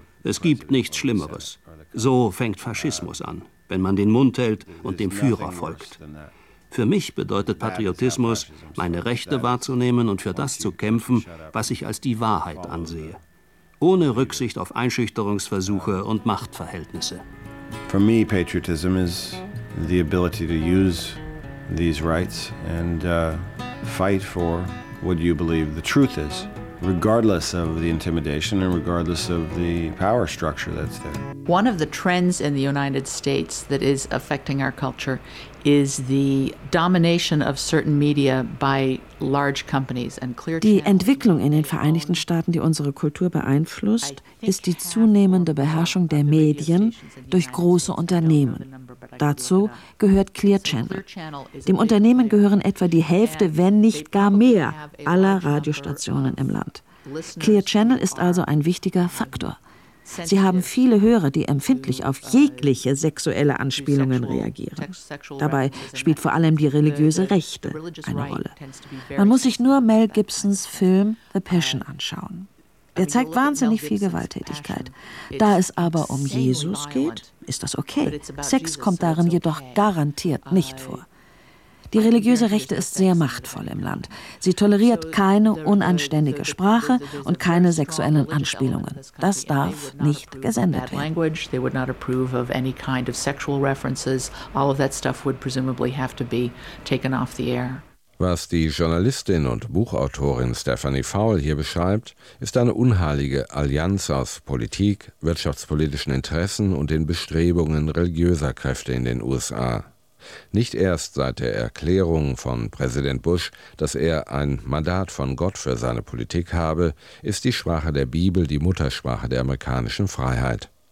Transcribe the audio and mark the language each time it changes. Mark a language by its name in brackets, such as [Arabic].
[German] Es gibt nichts Schlimmeres. So fängt Faschismus an, wenn man den Mund hält und dem Führer folgt. Für mich bedeutet Patriotismus, meine Rechte wahrzunehmen und für das zu kämpfen, was ich als die Wahrheit ansehe. Ohne Rücksicht auf Einschüchterungsversuche und Machtverhältnisse. [English] For me, patriotism is the ability to use these rights and fight for what you believe the truth is, regardless of the intimidation and regardless of the power structure that's there. One of the trends in the United States that is affecting our culture is the domination of certain media by large companies and clear channels. [German] Die Entwicklung in den Vereinigten Staaten, die unsere Kultur beeinflusst, ist die zunehmende Beherrschung der Medien durch große Unternehmen. Dazu gehört Clear Channel. Dem Unternehmen gehören etwa die Hälfte, wenn nicht gar mehr, aller Radiostationen im Land. Clear Channel ist also ein wichtiger Faktor. Sie haben viele Hörer, die empfindlich auf jegliche sexuelle Anspielungen reagieren. Dabei spielt vor allem die religiöse Rechte eine Rolle. Man muss sich nur Mel Gibsons Film The Passion anschauen. Er zeigt wahnsinnig viel Gewalttätigkeit. Da es aber um Jesus geht, ist das okay. Sex kommt darin jedoch garantiert nicht vor. Die religiöse Rechte ist sehr machtvoll im Land. Sie toleriert keine unanständige Sprache und keine sexuellen Anspielungen. Das darf nicht gesendet werden. [English] They would not approve of any kind of sexual references. All of that stuff would presumably have to be taken off the air. [German] Was die Journalistin und Buchautorin Stephanie Faul hier beschreibt, ist eine unheilige Allianz aus Politik, wirtschaftspolitischen Interessen und den Bestrebungen religiöser Kräfte in den USA. Nicht erst seit der Erklärung von Präsident Bush, dass er ein Mandat von Gott für seine Politik habe, ist die Sprache der Bibel die Muttersprache der amerikanischen Freiheit.